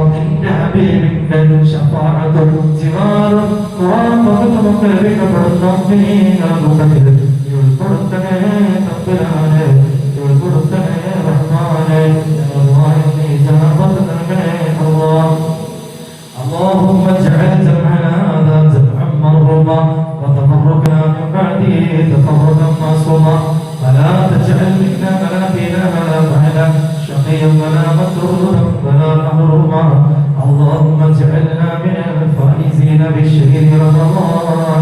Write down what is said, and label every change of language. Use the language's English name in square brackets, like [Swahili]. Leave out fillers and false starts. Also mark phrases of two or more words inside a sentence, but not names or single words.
[Malayalam] നിന്റെ ഹബീബിന്റെ ശഫാഅത്തും ജിവാറും ഖുർആനും ലഭിക്കപ്പെടുന്ന കൂട്ടത്തിൽ ഉൾപ്പെടുത്തണേ തമ്പുരാനെ. ഉൾപ്പെടുത്തണേ റഹ്മാനെ. ഞങ്ങളുമായി നീ ഇജാബത്ത് നൽകണേ അല്ലാഹ്. [Arabic] اللهم اجعل جمعنا هذا جمعا مرحوما وتفرقنا من بعده تفرقا معصوما ولا تجعل منا ولا فينا ولا معنا شقيا ولا مطرودا ولا محروما. اللهم اجعلنا من الفائزين بالشهر رمضان.